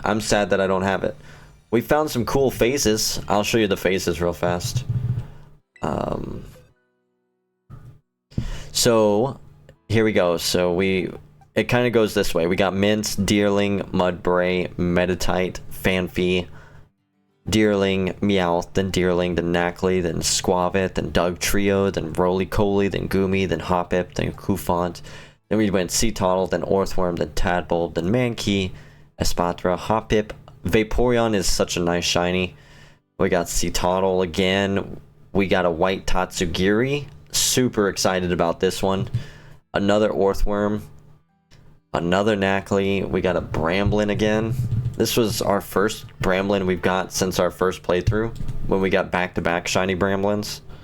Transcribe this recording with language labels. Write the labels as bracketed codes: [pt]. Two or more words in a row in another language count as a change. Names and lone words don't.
[en] I'm sad that I don't have it. We found some cool phases. I'll show you the phases real fast. So here we go. So it kind of goes this way. We got Mince, Deerling, Mudbray, Meditite, Fanfy, Deerling, Meowth, then Deerling, then Knackley, then Squavit, then Doug Trio, then Roly-Coly, then Goomy, then Hoppip, then Koufant. Then we went Seatottle, then Orthworm, then Tadbulb, then Mankey, Espatra, Hoppip. Vaporeon is such a nice shiny. We got Seatottle again. We got a white Tatsugiri. Super excited about this one. Another Orthworm. Another Knackley. We got a Bramblin again. This was our first Bramblin we've got since our first playthrough, when we got back-to-back shiny Bramblins.